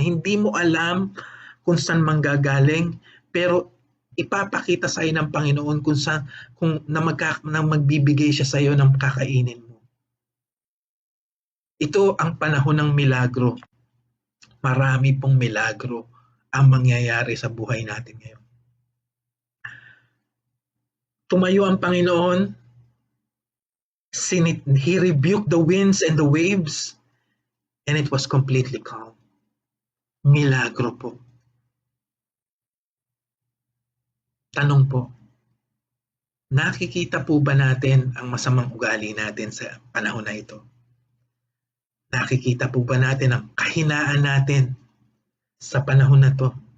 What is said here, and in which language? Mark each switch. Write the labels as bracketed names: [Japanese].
[Filipino] Hindi mo alam kung saan manggagaling, pero ipapakita sa iyo ng Panginoon na magbibigay siya sa iyo ng kakainin mo. Ito ang panahon ng milagro. Marami pong milagro ang mangyayari sa buhay natin ngayon. Tumayo ang Panginoon, [English] He rebuked the winds and the waves, and it was completely calm. [Filipino] Milagro po. Tanong po, nakikita po ba natin ang masamang ugali natin sa panahon na ito? Nakikita po ba natin ang kahinaan natin sa panahon na to?